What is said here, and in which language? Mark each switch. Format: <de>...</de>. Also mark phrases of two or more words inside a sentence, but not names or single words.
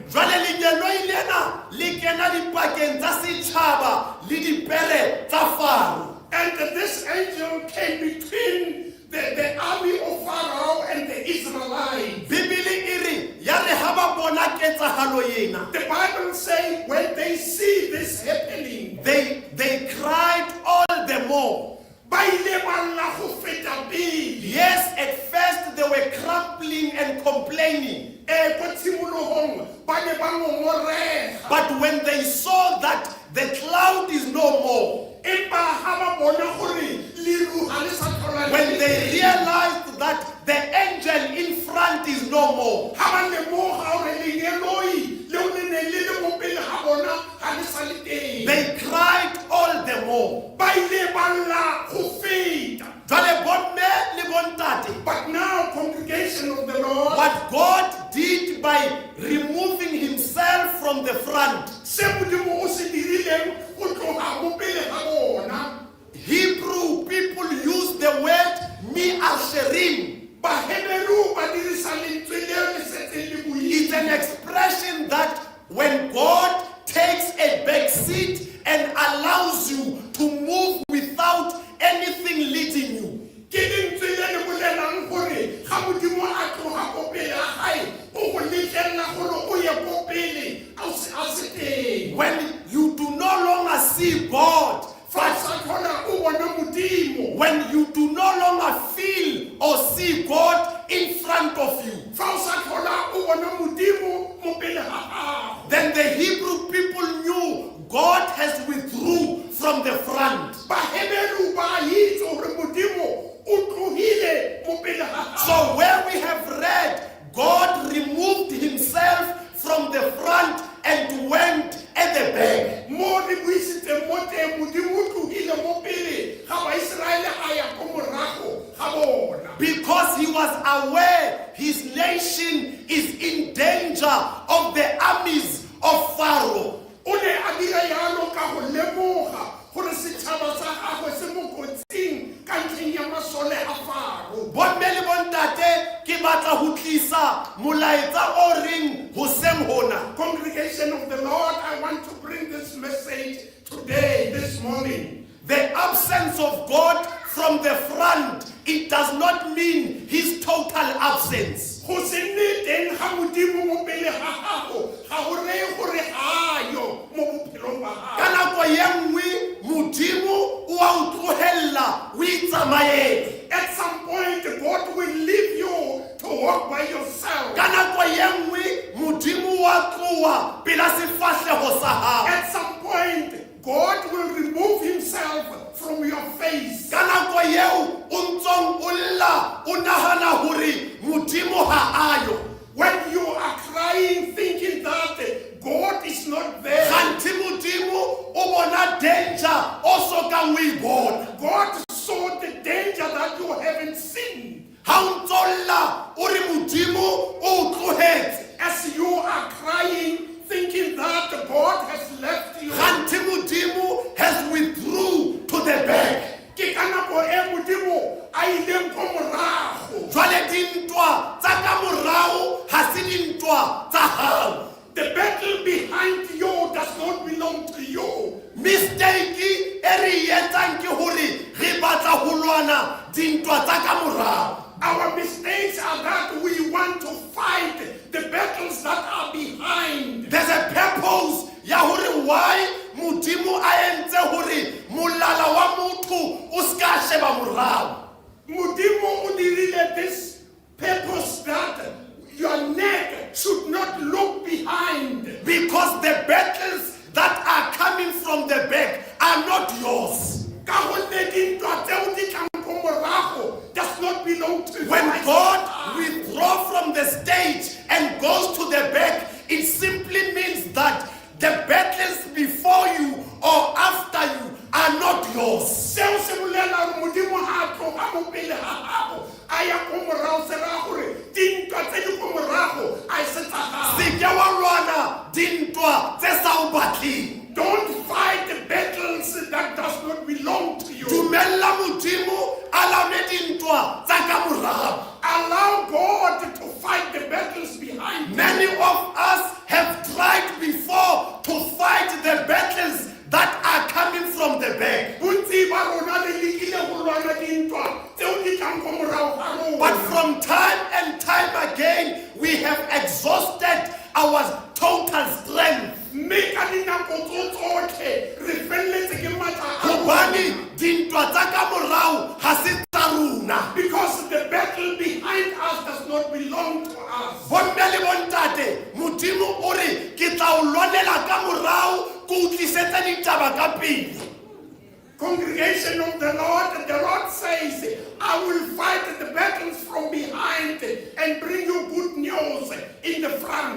<st>Jwale linyeloi lena le kena dipakeng tsa setjhaba le dipere tsa Faro.</st> <en>And this angel came between the army of Pharaoh and the Israelites.</en> <st>Bibele iri ya re ha ba bona ketsahalo ena.</st> <en>The Bible says when they see this happening, they cried all the more. Yes, at first they were</en> <tn>ba ne ba ngongorega.</tn> <en>But when they saw that the cloud is no more,</en> <tn>Empa ha ba bona gore leru ha le sa tlhola</tn> <en>when they realized that the angel in front is no more,</en> <tn>ha ba lemoga gore lenyeloi leo le ne le le mo pele ga bona ga le sa le teng.</tn> <en>they cried all the more.</en> <tn>Ba ile ba lla go feta.</tn> <st>Jwale bomme le bontate,</st> <en>But now, congregation of the Lord, what God did by removing himself from the front,</en> <tn>se Modimo o se dirileng go tloga mo pele ga bona,</tn> <en>Hebrew people use the word mi asherim.</en> <tn>Baheberu ba dirisa lentswe leo le setseng le buile.</tn> <en>It's an expression that when God takes a back seat and allows you to move without anything leading you.</en> <tn>Ke lentswe le le bolelang gore ga Modimo a tloga ko pele ga gae o go letlelela gore o ye ko pele a se teng.</tn> <en>When you do no longer see God,</en> <tn>Fa o sa tlhola o bona Modimo,</tn> <en>when you do no longer feel or see God in front of you,</en> <tn>fa o sa tlhola o bona Modimo mo pele ga gago,</tn> <en>then the Hebrew people knew God has withdrew from the front.</en> <tn>Baheberu ba itse gore Modimo o tlogile mo pele ga gago.</tn> <en>So where we have read, God removed himself from the front and went at the back.</en> <tn>Mo re buisitse mo teng Modimo o tlogile mo pele ga Baiseraele a ya ko morago ga bona.</tn> <en>Because he was aware his nation is in danger of the armies of Pharaoh.</en> <tn>O ne a dira yalo ka go lemoga gore setšhaba sa gagwe se mo kotsing ka ntlheng ya masole a Faro.</tn> <st>Bomme le bontate ke batla ho tlisa molaetsa o reng hoseng hona.</st> <en>Congregation of the Lord, I want to bring this message today, this morning. The absence of God from the front, it does not mean his total absence.</en> <tn>Go se nne teng ga Modimo mo pele ga gago ga go reye gore ga yo mo bophelong ba gago.</tn> <st>Ka nako ye nngwe Modimo o a o tlohella o itsamaele.</st> <en>At some point, God will leave you to walk by yourself.</en> <st>Ka nako ye nngwe Modimo wa tloa pela sefahlego sa hao.</st> <en>At some point, God will remove himself from your face.</en> <st>Ka nako yeo o ntsong o lla o nahana hore Modimo ha ayo.</st> <en>When you are crying, thinking that God is not there,</en> <st>Kganthi Modimo o bona danger o so ka o e bona.</st> <en>God saw the danger that you haven't seen.</en> <st>Ha o ntso lla o re Modimo o tlohetse.</st> <en>As you are crying, thinking that God has left you, Kganthi Modimo has withdrew to the back.</en> <tn>ke ka nako e Modimo a ileng ko morago.</tn> <st>Jwale dintwa tsa ka morao ha se dintwa tsa hao.</st> <en>The battle behind you does not belong to you.</en> <st>Mistake e re etsang ke hore re batla ho lwana dintwa tsa ka morao.</st> <en>Our mistakes are that we want to fight the battles that are behind. There's a purpose</en> <st>ya hore why Modimo a entse hore molala wa motho o ska sheba morao.</st> <tn>Modimo o dirile</tn> <en>this purpose that your neck should not look behind. Because the battles that are coming from the back are not yours.</en> <tn>Ka gonne dintwa tseo di tlang ko morago</tn> <en>does not belong to you. When God withdraws from the stage and goes to the back, it simply means that the battles before you or after you are not yours.</en> <tn>Seo se bolela gore Modimo ha a tloga mo pele ga gago a ya ko morago se raya gore dintwa tse di ko morago a se tsa gago.</tn> <st>Se ke wa lwana dintwa tse sa o batleng.</st> <en>Don't fight the battles that does not belong to you.</en> <st>Dumella Modimo a laone dintwa tsa ka morao.</st> <en>Allow God to fight the battles behind you. Many of us have tried before to fight the battles that are coming from the back.</en> <tn>Bontsi ba rona le lekile go lwana dintwa tseo di tlang ko morago ga rona.</tn> <en>But from time and time again, we have exhausted our total strength.</en> <tn>Mme ka dinako tsotlhe re feleletse ke matla a rona.</tn> <st>Hobane dintwa tsa ka morao ha se tsa rona.</st> <en>Because the battle behind us does not belong to us.</en> <st>Bomme le bontate, Modimo o re taba ka pele.</st> <en>Congregation of the Lord says, I will fight the battles from behind and bring you good news in the front.</en>